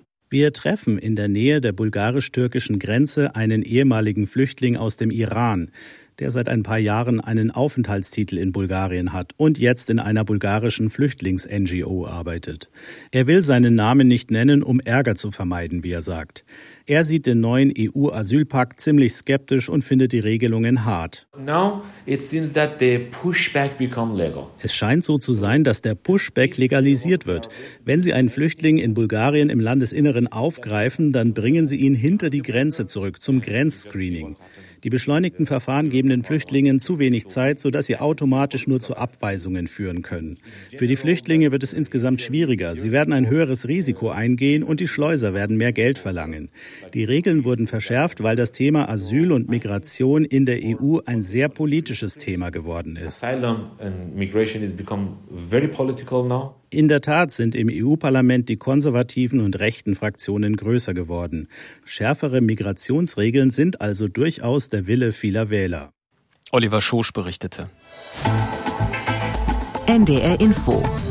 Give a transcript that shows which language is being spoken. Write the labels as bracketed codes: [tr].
[de] Wir treffen in der Nähe der bulgarisch-türkischen Grenze einen ehemaligen Flüchtling aus dem Iran, der seit ein paar Jahren einen Aufenthaltstitel in Bulgarien hat und jetzt in einer bulgarischen Flüchtlings-NGO arbeitet. Er will seinen Namen nicht nennen, um Ärger zu vermeiden, wie er sagt. Er sieht den neuen EU-Asylpakt ziemlich skeptisch und findet die Regelungen hart. [en] Now it seems that the pushback become legal. [de] Es scheint so zu sein, dass der Pushback legalisiert wird. Wenn Sie einen Flüchtling in Bulgarien im Landesinneren aufgreifen, dann bringen Sie ihn hinter die Grenze zurück zum Grenzscreening. Die beschleunigten Verfahren geben den Flüchtlingen zu wenig Zeit, sodass sie automatisch nur zu Abweisungen führen können. Für die Flüchtlinge wird es insgesamt schwieriger. Sie werden ein höheres Risiko eingehen und die Schleuser werden mehr Geld verlangen. Die Regeln wurden verschärft, weil das Thema Asyl und Migration in der EU ein sehr politisches Thema geworden ist. [en] Asylum and migration has become very political now. [de] In der Tat sind im EU-Parlament die konservativen und rechten Fraktionen größer geworden. Schärfere Migrationsregeln sind also durchaus der Wille vieler Wähler. Oliver Schosch berichtete. NDR Info.